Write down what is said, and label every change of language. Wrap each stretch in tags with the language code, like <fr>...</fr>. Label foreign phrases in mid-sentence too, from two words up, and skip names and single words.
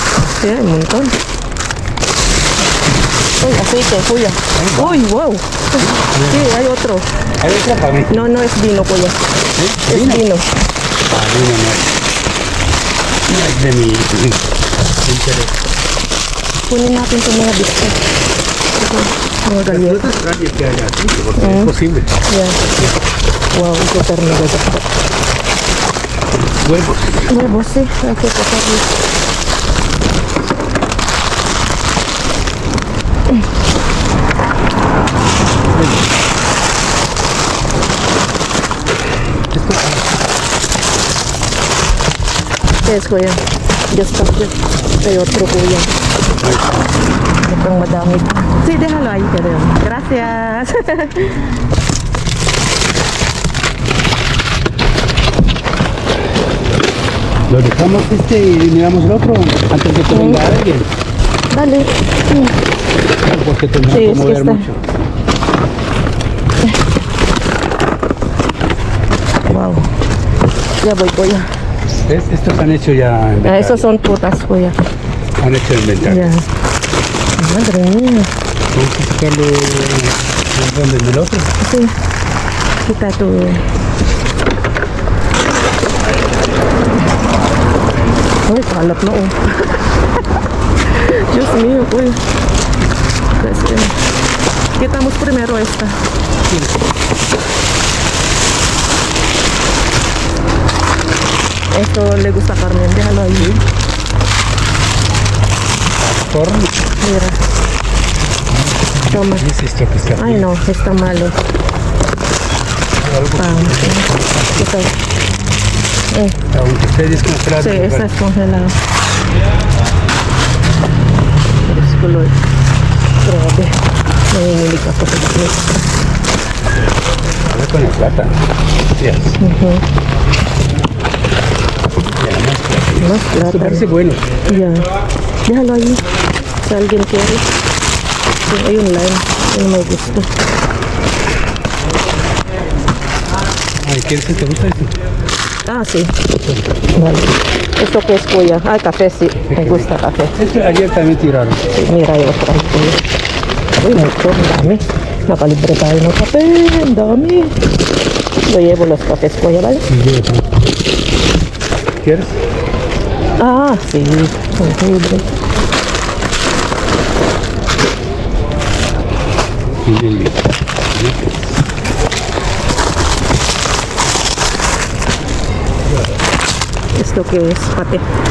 <es>Sí, hay un montón. Uy, aceite, kuya. Uy, wow. Sí, hay otro. ¿Hay otra para mí? No, no es vino, kuya. ¿Sí? Es vino. Ah, vino no es. No es de mi interés.</es> <tl>Kunin natin ito mga biscuit. Mga gallet.</tl> <es>Frutas grandes que haya, sí, porque es posible. Yeah.</es> <tl>Wow, ito terno ganda.</tl> <es>Huevos. Huevos, sí. Hay que cogerlos. ¿Qué es, kuya? Ya está. Hay otro,</es> <tl>kuya. Mukhang madami.</tl> <es>Sí, déjalo ahí, querido. Gracias. Lo dejamos y miramos el otro antes de que venga alguien. Dale. Porque tendrá Sí, que es que mover está. mucho. Wow. Ya voy, kuya. ¿Ves? Estos han hecho ya inventario. Esos son putas, kuya. Han hecho inventario. Ya. Madre mía. Vamos a sacarlo en el otro. Sí. Quita tu...</es> <tl>Uy, kalat na oh.</tl> <es>Diyos mío, uy. Quitamos primero esta. Esto le gusta a Carmen, déjalo ahí. Corn. Mira. Toma. ¿Qué es esto que está aquí? Ay no, está malo. Algo ¿Qué tal? aunque esté descongelado. Sí, está descongelado. Es color. Grabe.</es> <tl>Nanginginig ako sa bakit.</tl> <es>Habla con la plata. Yes. Más Esto plata. parece bueno. Ya. Déjalo ahí. Si alguien quiere. Sí, hay un line. No me gusta. Ay, ¿quieres? ¿Te gusta esto? Ah, sí. Vale. ¿Esto qué es, Kuya? Ah, café, sí. Me gusta café. Esto ayer también tiraron. Sí, mira, hay otra. Uy, mucho, dami.</es> <tl>Nakalibre tayo ng kape. Ang dami.</tl> <es>Lo llevo los cafés, Kuya, ¿vale? Y yo, ¿quieres? Ah, sí. Libre. Y ¿Esto qué es? Pate.</es>